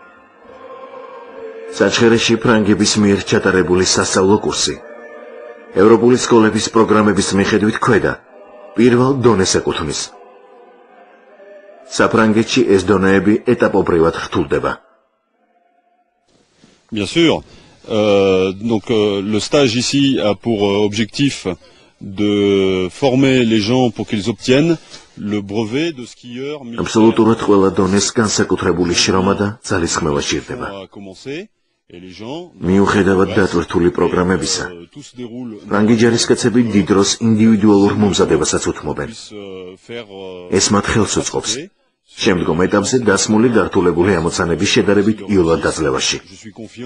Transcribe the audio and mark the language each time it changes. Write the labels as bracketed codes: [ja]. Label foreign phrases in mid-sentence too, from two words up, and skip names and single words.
[ka] საჩხერეში ფრანგების მიერ ჩატარებული სასწავლო კურსი ევროპული სკოლების პროგრამების მიხედვით ქვედა პირველ დონეს ეკუთვნის. საფრანგეთში ეს დონეები ეტაპობრივად რთულდება. [fr] Bien sûr. Le stage ici a pour objectif de former les gens pour qu'ils obtiennent le brevet de skieur militaire. [ka] Absolutურად ყველა დონეს განსაკუთრებული შრომა და ძალისხმევა სჭირდება. მიუხედავად დატვირთული პროგრამებისა, ფრანგი ჯარისკაცები დიდ დროს ინდივიდუალურ მომზადებასაც უთმობენ. ეს მათ ხელს უწყობს შემდგომ ეტაპზე დასმული გართულებული ამოცანების შედარებით იოლად დაძლევაში.